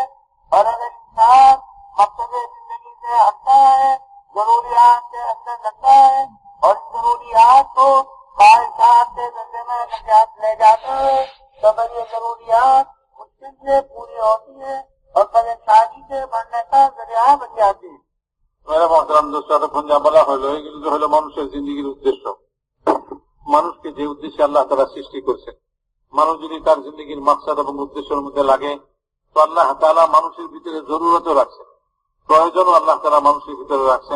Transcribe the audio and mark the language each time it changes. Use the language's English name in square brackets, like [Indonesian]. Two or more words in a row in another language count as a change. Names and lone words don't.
[Urdu] اور اگر انسان مقصد زندگی سے ہٹتا ہے، ضروریات کے اندر لگتا ہے اور ان ضروریات کو خواہشات کے درجے میں لے جاتا ہے تو پھر یہ ضروریات مشکل سے پوری ہوتی ہے اور پریشانی سے بڑھنے کا ذریعہ بن جاتی ہے. میرا محترم دوست, [Bangla] এতক্ষণ যা বলা হলো এগুলো হলো মানুষের জিন্দিগির উদ্দেশ্য। মানুষকে যে উদ্দেশ্যে আল্লাহ তাআলা সৃষ্টি করেছেন, মানুষ যদি তার জিন্দিগির মাকসাদ এবং উদ্দেশ্যের মধ্যে লাগে তো আল্লাহ তাআলা মানুষের ভিতরে জরুরতও রাখছেন, প্রয়োজনও আল্লাহ তাআলা মানুষের ভিতরে রাখছেন।